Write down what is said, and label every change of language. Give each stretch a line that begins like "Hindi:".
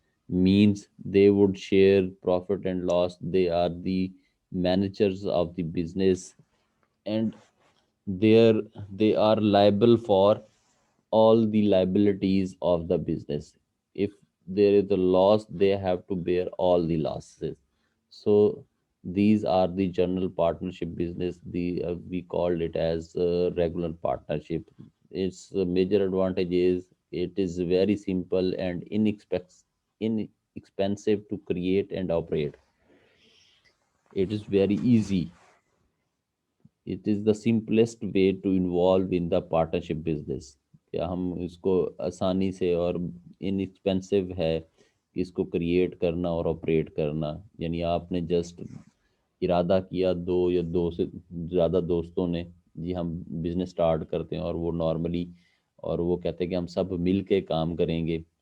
English: Means they would share profit and loss. They are the managers of the business, and there they are liable for all the liabilities of the business. If there is a loss, they have to bear all the losses. So these are the general partnership business. The we called it as regular partnership. Its major advantage is it is very simple and inexpensive to create and operate. It is very easy. It is the simplest way to involve in the partnership business.
Hindi: क्या हम इसको आसानी से और inexpensive है कि इसको create करना और ऑपरेट करना. यानी आपने जस्ट इरादा किया, दो या दो से ज़्यादा दोस्तों ने, जी हम बिज़नेस स्टार्ट करते हैं, और वो नॉर्मली और वो कहते हैं कि हम सब मिल के काम करेंगे.